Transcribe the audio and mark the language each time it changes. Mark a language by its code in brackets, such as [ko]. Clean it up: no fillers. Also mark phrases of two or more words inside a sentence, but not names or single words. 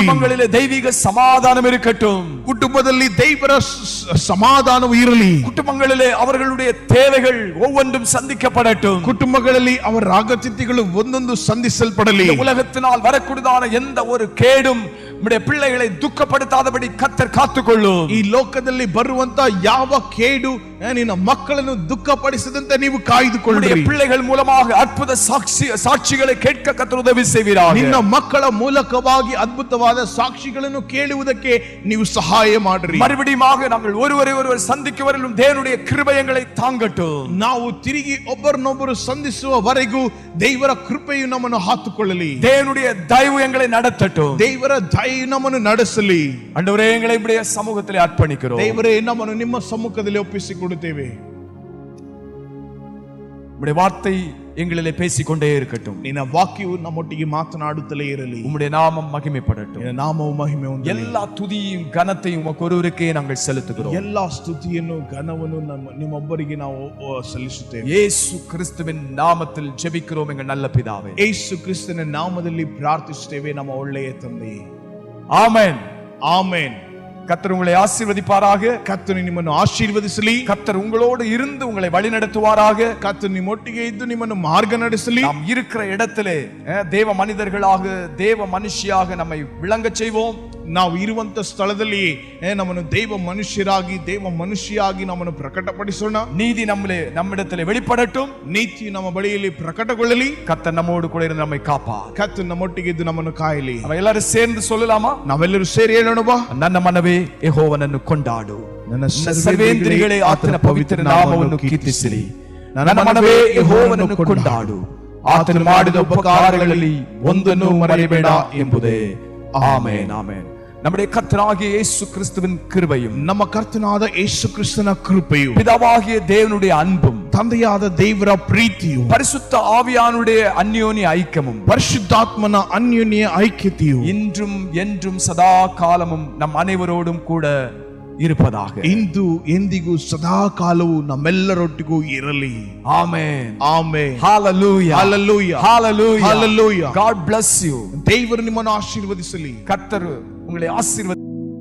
[kn] ಕುಟುಂಬಗಳಲ್ಲಿ ದೈವಿಕ ಸಮಾಧಾನ ಇರಕಟ್ಟುಂ. ಕುಟುಂಬದಲ್ಲಿ ದೇವರ ಸಮಾಧಾನವು ಇರಲಿ. [ta] ಕುಟುಂಬಗಳಲ್ಲಿ ಅವர்களுடைய தேவைகள் ஒவ்வொன்றும் சந்திக்கப்படட்டும். [kn] ಕುಟುಂಬಗಳಲ್ಲಿ ಅವರ ಅಗತ್ಯತೆಗಳು ಒಂದೊಂದು ಸಂಧಿಸಲ್ಪಡಲಿ. [ta] உலகத்தினால் வரக்கூடியதான எந்த ஒரு கேடும் நம்முடைய பிள்ளைகளை துக்கப்படுத்தாதபடி கர்த்தர் காத்துக்கொள்ளும். [kn] ಈ ಲೋಕದಲ್ಲಿ ಬರುವಂತ ಯಾವ ಕೇಡು ನಿನ್ನ ಮಕ್ಕಳನ್ನು ದುಃಖಪಡಿಸದಂತೆ ನೀವು ಕಾಯ್ದುಕೊಳ್ಳಿರಿ. [ta] பிள்ளைகள் மூலமாக அற்புத சாட்சிகளை கேட்க கர்த்தர் உதவி செய்வீராக. [kn] ನಿನ್ನ ಮಕ್ಕಳ ಮೂಲಕವಾಗಿ ಅದ್ಭುತವಾದ ಸಾಕ್ಷಿಗಳನ್ನು ಕೇಳುವುದಕ್ಕೆ ನೀವು ಸಹಾಯ ಮಾಡಿರಿ. [ta] மறுபடியுமாக நாங்கள் ஒருவரை சந்திக்கும் வரையிலும் தேவனுடைய கிருபை எங்களை தாங்கட்டும். [kn] ನಾವು ತಿರುಗಿ ಒಬ್ಬರನ್ನೊಬ್ಬರು ಸಂಧಿಸುವವರೆಗೂ ದೇವರ ಕೃಪೆಯು ನಮ್ಮನ್ನು ಹಾತುಕೊಳ್ಳಲಿ. [ta] தேவனுடைய தயவு எங்களை நடத்தட்டும். [kn] ದೇವರ ದಯೆ ನಮ್ಮನ್ನು ನಡೆಸಲಿ. [ta] ஆண்டவரே எங்களை இப்படியே சமூகத்திலே அர்ப்பணிக்கிறோம். [kn] ದೇವರೇ ನಮ್ಮನ್ನು ನಿಮ್ಮ ಸಮ್ಮುಖದಲ್ಲಿ ಒಪ್ಪಿಸಿಕೊಡುತ್ತೇವೆ. [ta] உம்முடைய வார்த்தை எங்களிலே பேசிக்கொண்டே இருக்கட்டும். [kn] ನಿನ್ನ ವಾಕ್ಯವು ನಮ್ಮೊಟ್ಟಿಗೆ ಮಾತನಾಡುತ್ತಲೇ ಇರಲಿ. [ta] உம்முடைய நாமம் மகிமைப்படட்டும். [kn] ನಿನ್ನ ನಾಮವು ಮಹಿಮೆ ಹೊಂದಲಿ. [ta] எல்லா துதியும் கனத்தையும் உமக்கு ஒருவருக்கே நாங்கள் செலுத்துகிறோம். [kn] ಎಲ್ಲಾ ಸ್ತುತಿಯನ್ನು ಘನವನ್ನು ನಿಮ್ಮೊಬ್ಬರಿಗೆ ನಾವು ಸಲ್ಲಿಸುತ್ತೇವೆ. ಯೇಸು ಕ್ರಿಸ್ತುವಿನ ನಾಮದಲ್ಲಿ [ta] ಜೆபிக்கிறோம் எங்கள் நல்ல பிதாவே. [kn] ಯೇಸು ಕ್ರಿಸ್ತನ ನಾಮದಲ್ಲಿ ಪ್ರಾರ್ಥಿಸುತ್ತೇವೆ ನಮ್ಮ ಒಳ್ಳೆಯ ತಂದೆಯೇ. [ta] ஆமென். [kn] ಆಮೆನ್. [ta] கர்த்தர் உங்களை ஆசீர்வதிப்பாராக. [kn] ಕರ್ತನು ನಿಮ್ಮನ್ನು ಆಶೀರ್ವದಿಸಲಿ. [ta] கர்த்தர் உங்களோடு இருந்து உங்களை வழி நடத்துவாராக. [kn] ಕರ್ತನು ನಿಮ್ಮೊಟ್ಟಿಗೆ ಇದ್ದು ನಿಮ್ಮನ್ನು ಮಾರ್ಗ ನಡೆಸಲಿ. [ta] நாம் இருக்கிற இடத்திலே தேவ மனிதர்களாக தேவ மனுஷியாக நம்மை விளங்க செய்வோம். [kn] ನಾವು ಇರುವಂತ ಸ್ಥಳದಲ್ಲಿ ನಮ್ಮನ್ನು ದೇವ ಮನುಷ್ಯರಾಗಿ ದೇವ ಮನುಷ್ಯಾಗಿ ನಮ್ಮನ್ನು ಪ್ರಕಟಪಡಿಸೋಣ. [ta] நீதி நம்மிடத்திலே வெளிப்படட்டும். [kn] ನೀತಿ ನಮ್ಮ ಬಳಿಯಲ್ಲಿ ಪ್ರಕಟಗೊಳ್ಳಲಿ. [ta] கர்த்தர் நம்மோடு கூட இருந்து நம்மை காப்பார். [kn] ಕರ್ತನು ನಮ್ಮೊಟ್ಟಿಗೆ ಇದ್ದು ನಮ್ಮನ್ನು ಕಾಯಲಿ. [ta] நம்ம எல்லாரும் சேர்ந்து சொல்லலாமா? [kn] ನಾವೆಲ್ಲರೂ ಸೇರಿ ಹೇಳೋಣ ಬಾ. ನನ್ನ ಮನವೇ ಯೆಹೋವನನ್ನು ಕೊಂಡಾಡು. ನನ್ನ ಸರ್ವೇಂದ್ರಿಯಗಳೇ ಆತನ ಪವಿತ್ರ ನಾಮವನ್ನು ಕೀರ್ತಿಸಿರಿ. ನನ್ನ ಮನವೇ ಯೆಹೋವನನ್ನು ಕೊಂಡಾಡು. ಆತನು ಮಾಡಿದ ಉಪಕಾರಗಳಲ್ಲಿ ಒಂದನ್ನು ಮರೆಯಬೇಡ ಎಂಬುದೇ. ಆಮೆನ್. ಆಮೆನ್. [ta] நம்முடைய கர்த்தராகிய இயேசு கிறிஸ்துவின் கிருபையும் [kn] ನಮ್ಮ ಕರ್ತನಾದ ಯೇಸು ಕ್ರಿಸ್ತನ ಕೃಪೆಯು [ta] பிதாவாகிய தேவனுடைய அன்பும் [kn] ತಂದೆಯಾದ ದೇವರ ಪ್ರೀತಿಯು [ta] பரிசுத்த ஆவியானுடைய அந்யோன்ய ஐக்கியமும் [kn] ಪರಿಶುದ್ಧಾತ್ಮನ ಅನ್ಯೋನ್ಯ ಐಕ್ಯತೆಯು [ta] இன்றும் என்றும் சதா காலமும் நம் அனைவரோடும் கூட இருப்பதாக. [kn] ಇಂದು ಎಂದಿಗೂ ಸದಾ ಕಾಲವು ನಮ್ಮೆಲ್ಲರೊಟ್ಟಿಗೂ ಇರಲಿ. ಆಮೆನ್. ಆಮೆನ್. ಹalleluya. Hallelujah. Hallelujah. Hallelujah. [en] God bless you. [kn] ದೇವರು ನಿಮ್ಮನ್ನು ಆಶೀರ್ವದಿಸಲಿ. [ta] கர்த்தர் உங்களை ஆசீர்வதி